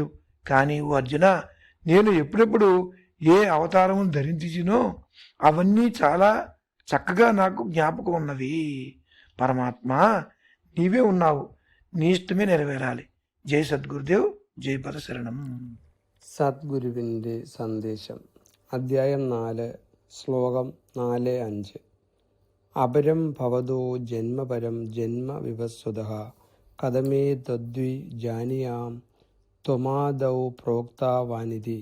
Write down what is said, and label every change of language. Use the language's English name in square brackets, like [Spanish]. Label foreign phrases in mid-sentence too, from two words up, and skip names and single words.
[Telugu] కానీ ఓ అర్జున, నేను ఎప్పుడెప్పుడు ఏ అవతారము ధరించినో అవన్నీ చాలా చక్కగా నాకు జ్ఞాపకం ఉన్నవి. పరమాత్మ, నీవే ఉన్నావు, నీ ఇష్టమే నెరవేరాలి. జై సద్గురుదేవ్, జై పరశరణం. [Malayalam] സദ്ഗുരുവിൻ്റെ സന്ദേശം. അധ്യായം 4, ശ്ലോകം 4-5. [Sanskrit] അപരം ഭവതോ ജന്മപരം ജന്മ വിവസ്വതഃ കഥമേ തദ്വി ജാനിയാം ത്വമാദൗ പ്രോക്താവാനിതി.